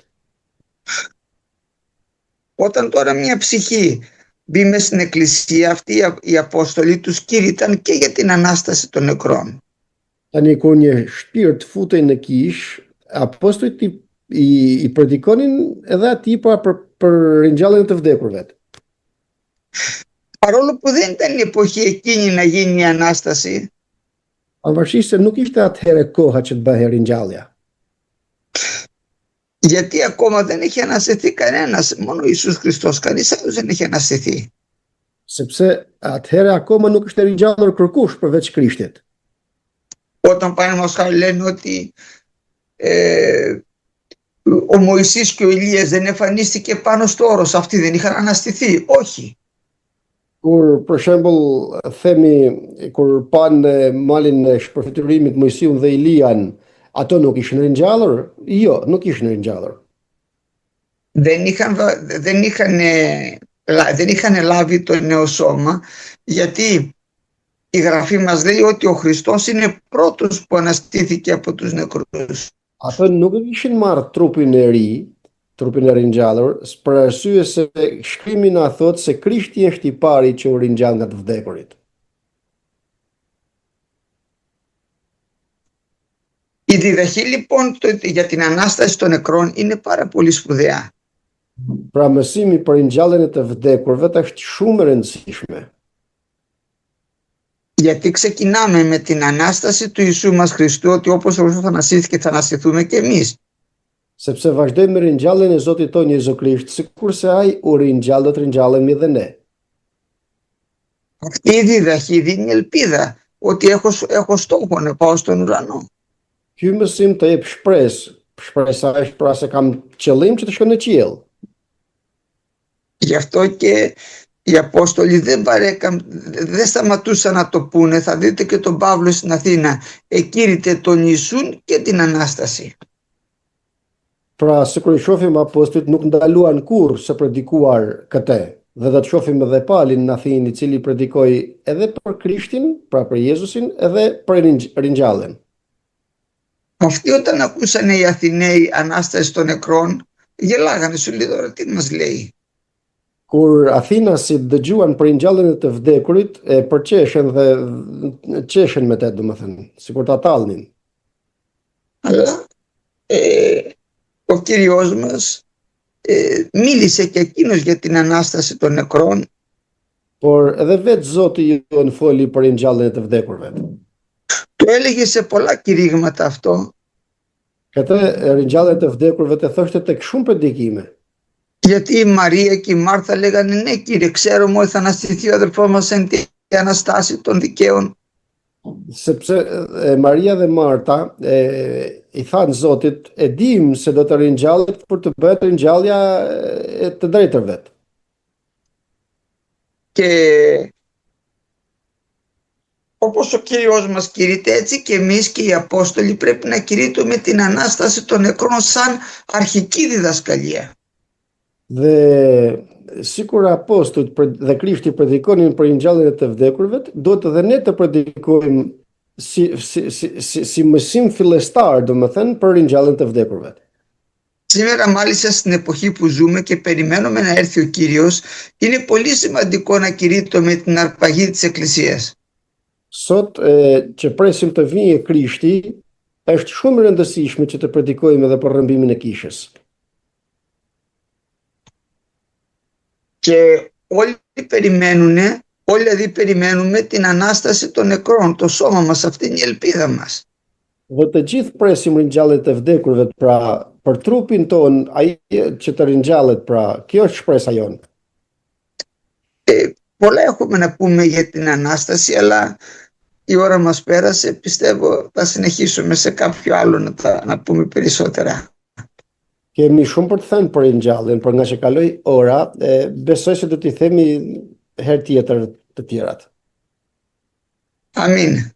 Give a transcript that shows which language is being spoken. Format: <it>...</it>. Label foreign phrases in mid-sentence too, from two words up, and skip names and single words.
<el>Όταν τώρα μια ψυχή μπει μέσα στην Εκκλησία, αυτοί οι Απόστολοι τους κήρυταν και για την Ανάσταση των νεκρών.</el> <sq>Tani kur një shpirt futej në kish, apostujt i predikonin edhe atij për ringjalljen të vdekurve.</sq> <el>Παρόλο που δεν ήταν η εποχή εκείνη να γίνει η Ανάσταση,</el> <sq>Pavarësisht se nuk ishte atëherë koha që të bëhej ringjallja.</sq> <el>γιατί ακόμα δεν είχε αναστηθεί κανένας, μόνο ο Ιησούς Χριστός, κανείς άλλος δεν είχε αναστηθεί.</el> <sq>Sepse atëherë akoma nuk ishte ringjallur kërkush përveç Krishtit.</sq> <el>Όταν παραδείγματος χάρη λένε ότι ο Μωυσής και ο Ηλίας δεν εμφανίστηκε πάνω στο όρος, αυτοί δεν είχαν αναστηθεί. Όχι.</el> <sq>Kur për shembull themi kur pan malin e shpërfiturimit Mojsiun dhe Ilian, ato nuk ishin ringjallur? Jo, nuk ishin ringjallur.</sq> <el>Δεν είχαν λάβει το νέο σώμα, Γιατί η Γραφή μας λέει ότι ο Χριστός είναι πρώτος που αναστήθηκε από τους νεκρούς.</el> <sq>Ata nuk e kishin marrë trupin e ri, trupin e ringjallur, për arsye se shkrimi na thot se Krishti është i pari që u ringjall nga të vdekurit.</sq> <el>Η διδαχή λοιπόν για την Ανάσταση των νεκρών είναι πάρα πολύ σπουδαία.</el> <sq>Pra mësimi për ringjalljen e të vdekurve është shumë e rëndësishme.</sq> <el>Γιατί ξεκινάμε με την Ανάσταση του Ιησού μας Χριστού, ότι όπως ο Χριστός αναστήθηκε θα αναστηθούμε και εμείς.</el> <sq>Sepse vazhdojmë me ringjalljen e Zotit tonë Jezu Krisht, sikurse ai u ringjall, do të ringjallemi edhe ne.</sq> <el>Αυτή η διδαχή δίνει ελπίδα ότι έχω στόχο να πάω στον ουρανό.</el> <sq>Ky mësim të jep shpresë. Shpresa është pra se kam qëllim që të shkoj në qiell.</sq> <el>Γι' αυτό και οι Απόστολοι δεν σταματούσαν να το πούνε. Θα δείτε και τον Παύλο στην Αθήνα. Εκήρυτε τον Ιησούν και την Ανάσταση.</el> <sq>Pra, sikur i shohim apostolit nuk ndaluan kurrë se predikuar këtë. Dhe do të shohim edhe Paulin në Athinë, i cili predikoi edhe për Krishtin, pra për Jezusin, edhe për ringjalljen.</sq> <el>Αυτοί όταν ακούσανε οι Αθηναίοι Ανάσταση των νεκρών, γελάγανε, σου λέει τώρα τι μας λέει.</el> <sq>Kur Athinasit dëgjuan për ringjalljen e të vdekurit, e përqeshen dhe qeshen me të, domethënë, sikur ta tallnin.</sq> <el>Αλλά ο Κύριος μας μίλησε και εκείνος για την Ανάσταση των νεκρών.</el> <sq>Por edhe vetë Zoti jon foli për ringjalljen e të vdekurve.</sq> <el>Το έλεγε σε πολλά κηρύγματα αυτό.</el> <sq>Këtë ringjalljen e të vdekurve të thoshte tek shumë predikime.</sq> <el>Γιατί η Μαρία και η Μάρθα λέγανε ναι Κύριε, ξέρουμε ότι θα αναστηθεί ο αδελφός μας εν τη Αναστάση των δικαίων.</el> <sq>Sepse Maria dhe Marta i thanë Zotit, e dim se do të ringjallet për të bërë ringjallja e të drejtërve.</sq> <el>Και όπως ο Κύριος μας κηρύττει, έτσι και εμείς και οι Απόστολοι πρέπει να κηρύττουμε την Ανάσταση των νεκρών σαν αρχική διδασκαλία.</el> <sq>Dhe sikur apostujt dhe Krishti predikonin për ringjalljen e të vdekurve, duhet edhe ne të predikojmë si mësim fillestar, domethënë, për ringjalljen të vdekurve.</sq> <el>Σήμερα μάλιστα στην εποχή που ζούμε και περιμένουμε να έρθει ο Κύριος, είναι πολύ σημαντικό να κηρύττουμε την αρπαγή της Εκκλησίας.</el> <sq>Sot që presim të vijë Krishti, është shumë e rëndësishme që të predikojmë edhe për rrëmbimin e kishës.</sq> <el>Και όλοι περιμένουμε την Ανάσταση των νεκρών, το σώμα μας, αυτή είναι η ελπίδα μας.</el> <sq>Dhe të gjithë presim ringjalljet e vdekurve, pra për trupin ton, ai që të ringjallet, pra kjo është shpresa jonë.</sq> <el>Πολλά έχουμε να πούμε για την Ανάσταση, αλλά η ώρα μας πέρασε, πιστεύω θα συνεχίσουμε σε κάποιο άλλο να πούμε περισσότερα.</el> <sq>Kemi shumë për të thënë për ringjalljen, por nga që kaloi ora, besoj se do t'i themi herë tjetër të tjerat. Amin.</sq>